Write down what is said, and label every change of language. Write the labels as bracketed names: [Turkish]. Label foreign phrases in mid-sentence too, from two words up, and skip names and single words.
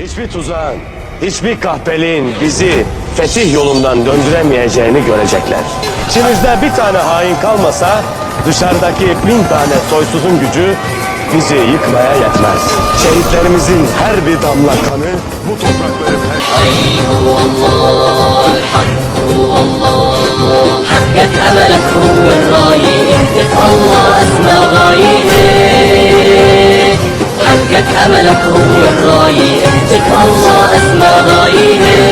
[Turkish] tuzağın, hiçbir kahpeliğin bizi fetih yolundan döndüremeyeceğini görecekler. İçimizde bir tane hain kalmasa dışarıdaki 1000 tane soysuzun gücü bizi yıkmaya yetmez. Şehitlerimizin her bir damla kanı bu toprakları [Arabic] حقق أملك هو الراية اهتف الله أسمى غاية حقق أملك هو الراية اهتف الله أسمى غاية